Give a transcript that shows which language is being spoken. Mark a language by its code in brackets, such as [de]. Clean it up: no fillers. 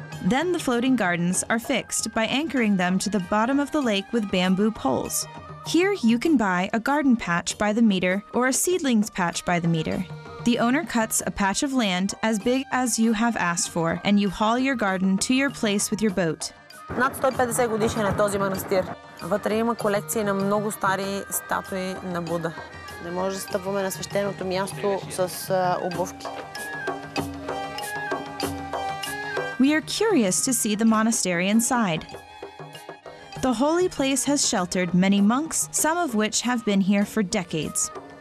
[en] Then the floating gardens are fixed by anchoring them to the bottom of the lake with bamboo poles. Here you can buy a garden patch by the meter or a seedlings patch by the meter. The owner cuts a patch of land as big as you have asked for, and you haul your garden to your place with your boat. [bg] Над 150 годишен е този манастир. Вътре има колекции на много стари статуи на Буда. Не може да стъпваме на свещеното място с обувки. [en] We are curious to see the monastery inside. The holy place has sheltered many monks, some of which have been here for decades.